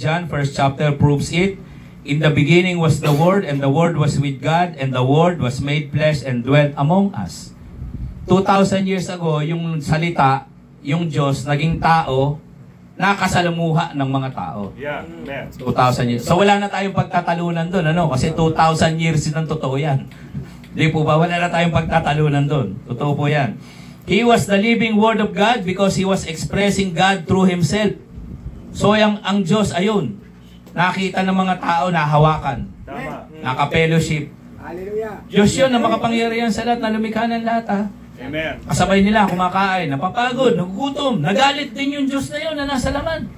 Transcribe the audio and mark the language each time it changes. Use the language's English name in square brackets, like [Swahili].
[English] John, 1st chapter, proves it. In the beginning was the Word, and the Word was with God, and the Word was made flesh and dwelt among us. [Filipino] 2,000 years ago, yung salita, yung Diyos, naging tao, nakasalamuha ng mga tao. [English] Yeah. Amen. [Filipino] 2,000 years. So wala na tayong pagtatalunan doon, ano? Kasi 2,000 years ng totoo yan. Di po ba? Wala na tayong pagtatalunan doon. Totoo po yan. [English] He was the living Word of God because He was expressing God through Himself. [Filipino] So ang Diyos, ayun, nakita ng mga tao na hawakan, Tama. naka-fellowship. Hallelujah. Diyos yun na makapangyarihan sa lahat, na lumikha ng lahat, ha? Amen. Kasabay nila, kumakain, napapagod, nagugutom, nagalit din yung Diyos na yun na nasa laman.